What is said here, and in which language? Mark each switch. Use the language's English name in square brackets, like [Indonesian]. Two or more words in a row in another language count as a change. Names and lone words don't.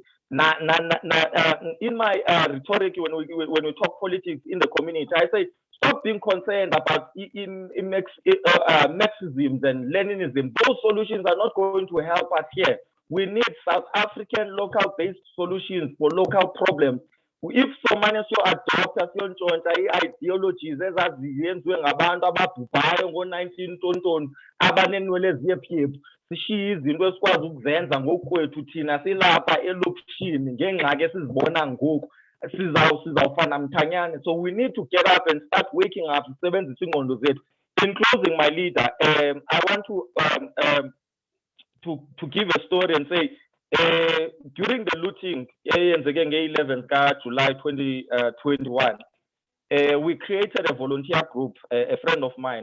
[English] In my rhetoric, when we talk politics in the community, I say stop being concerned about Marxism and Leninism. Those solutions are not going to help us here. We need South African local-based solutions for local problems. If someone adopt ideologies [Xhosa] ezaziyenziwe ngabantu ababhubhayo ngo-19 abanenwele eziyephephu sishiye izinto esikwazi ukuzenza ngokwethu thina silapha elokishini ngengxaki esizibona ngoku sizawufana mthanyane. [English] So we need to get up and start waking up, [Xhosa] sisebenzisa ingqondo zethu. [English] In closing, my leader, I want to give a story and say, during the looting, again, 11th July 2021, we created a volunteer group, a friend of mine.